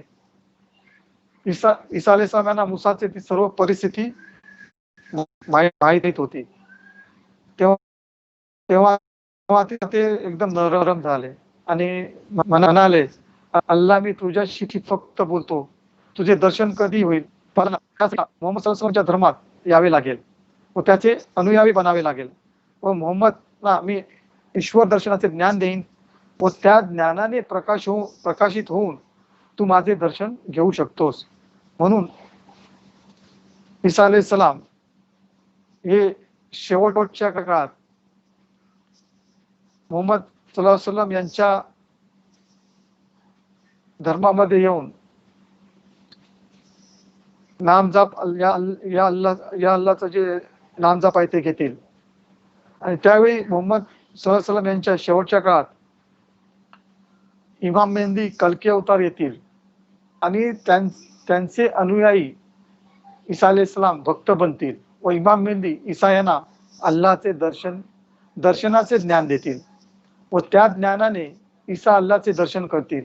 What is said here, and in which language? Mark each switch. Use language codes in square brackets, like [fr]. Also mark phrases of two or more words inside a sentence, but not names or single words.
[mr] ईसा अलैहिस्सलाम यांना मुसाची ती सर्व परिस्थिती माहित होती. तेव्हा ते एकदम नरम झाले आणि म्हणाले, अल्लाह मी तुझ्याशी फक्त बोलतो, तुझे दर्शन कधी होईल? मोहम्मद [ar] صلى الله عليه وسلم [mr] धर्मात यावे लागेल व त्याचे अनुयायी बनावे लागेल व मोहम्मदला मी ईश्वर दर्शनाचे ज्ञान देईन व त्या ज्ञानाने प्रकाशित होऊन तू माझे दर्शन घेऊ शकतोस. म्हणून ईसा अलैहिस्सलाम हे शेवटच्या काळात मोहम्मद [ar] صلى الله عليه وسلم [mr] यांच्या धर्मामध्ये येऊन नामजाप या अल्लाचं जे नामजाप आहे ते घेतील. आणि त्यावेळी मोहम्मद [ar] صلى الله عليه وسلم [mr] यांच्या शेवटच्या काळात इमाम मेहंदी कल्की अवतार येतील आणि त्यांचे अनुयायी ईसा अलैहिस्सलाम भक्त बनतील व इमाम मेहंदी ईसा यांना अल्लाचे दर्शनाचे ज्ञान देतील व त्या ज्ञानाने ईसा अल्लाचे दर्शन करतील.